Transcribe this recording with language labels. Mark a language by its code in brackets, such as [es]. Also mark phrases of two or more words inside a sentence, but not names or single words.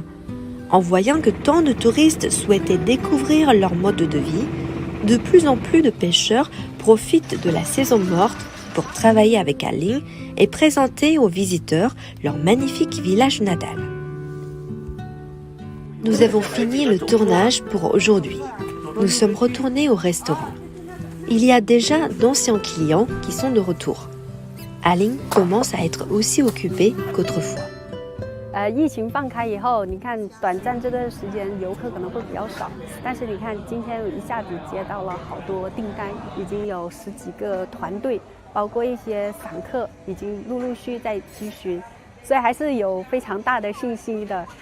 [fr] En voyant que tant de touristes souhaitaient découvrir leur mode de vie, de plus en plus de pêcheurs profitent de la saison morte pour travailler avec Aling et présenter aux visiteurs leur magnifique village natal. Nous avons fini le tournage pour aujourd'hui. Nous sommes retournés au restaurant. Il y a déjà d'anciens clients qui sont de retour. Aline commence à être aussi occupée qu'autrefois. [zh] 疫情放开以后，你看短暂这段时间游客可能会比较少，但是你看今天一下子接到了好多订单，已经有10几个团队，包括一些散客已经陆陆续在咨询，所以还是有非常大的信心的。